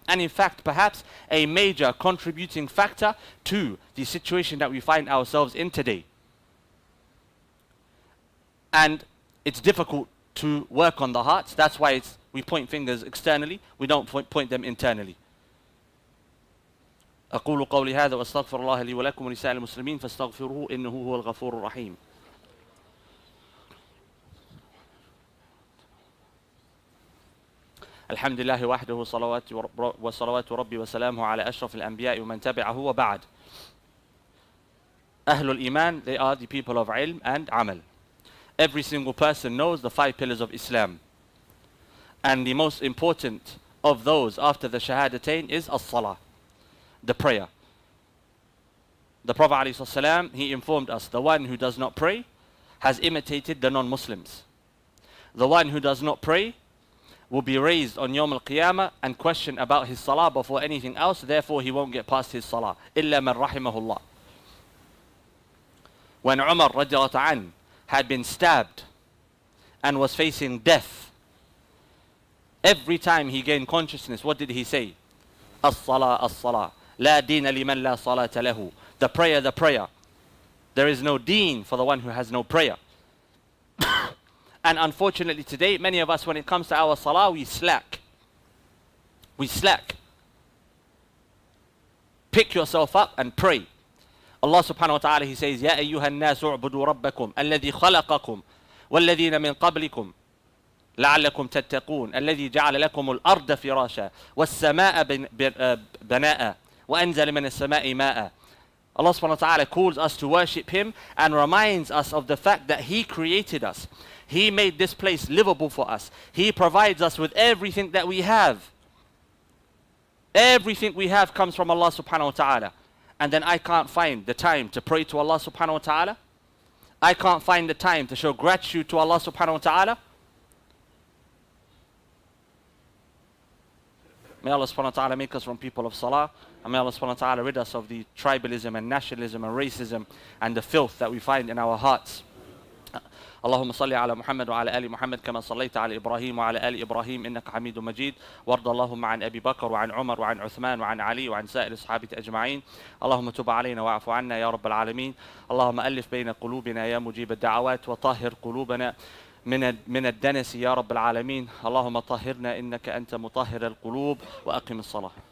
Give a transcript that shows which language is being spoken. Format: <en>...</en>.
<en>And in fact, perhaps a major contributing factor to the situation that we find ourselves in today. And it's difficult to work on the hearts. That's why we point fingers externally. We don't point them internally.</en> <ar>أقول قولي هذا وأستغفر الله لي ولكم ولسائر المسلمين فاستغفروه إنه هو الغفور الرحيم. الحمد لله وحده وصلوات ربي وسلامه على أشرف الأنبياء ومن تبعه وبعد. أهل الإيمان,</ar> <en>they are the people of ilm and amal. Every single person knows the 5 pillars of Islam. And the most important of those after the shahadatain is as-salah, the prayer. The Prophet ﷺ, he informed us, the one who does not pray has imitated the non-Muslims. The one who does not pray will be raised on Yawm al-Qiyamah and questioned about his salah before anything else, therefore he won't get past his salah.</en> <ar>إِلَّا مَنْ رَحِمَهُ اللَّهِ.</ar> <en>When Umar radiallahu anhu had been stabbed and was facing death, every time he gained consciousness, what did he say?</en> <ar>As-salah, as-salah. La deena liman la salata lahu.</ar> <en>The prayer, the prayer. There is no deen for the one who has no prayer. And unfortunately today, many of us, when it comes to our salah, we slack. We slack. Pick yourself up and pray.</en> <ar>Allah subhanahu wa ta'ala,</ar> <en>He says,</en> <ar>يَا أَيُّهَا النَّاسُ اعْبُدُوا رَبَّكُمْ الَّذِي خَلَقَكُمْ وَالَّذِينَ مِنْ قَبْلِكُمْ لعلكم تتقون الذي جعل لكم الأرض فراشا والسماء بناء وأنزل من السماء ماء.</ar> <en>Allah subhanahu wa ta'ala calls us to worship Him and reminds us of the fact that He created us. He made this place livable for us. He provides us with everything that we have. Everything we have comes from Allah subhanahu wa ta'ala. And then I can't find the time to pray to Allah subhanahu wa ta'ala. I can't find the time to show gratitude to Allah subhanahu wa ta'ala. May Allah subhanahu wa ta'ala make us from people of salah. And may Allah subhanahu wa ta'ala rid us of the tribalism and nationalism and racism and the filth that we find in our hearts.</en> <ar>اللهم صل على محمد وعلى آل محمد كما صليت على إبراهيم وعلى آل إبراهيم إنك حميد مجيد وارض اللهم عن أبي بكر وعن عمر وعن عثمان وعن علي وعن سائر الصحابة أجمعين. اللهم تب علينا واعف عنا يا رب العالمين. اللهم ألف بين قلوبنا يا مجيب الدعوات وطهر قلوبنا من الدنس يا رب العالمين. اللهم طهرنا إنك أنت مطهر القلوب وأقم الصلاة.</ar>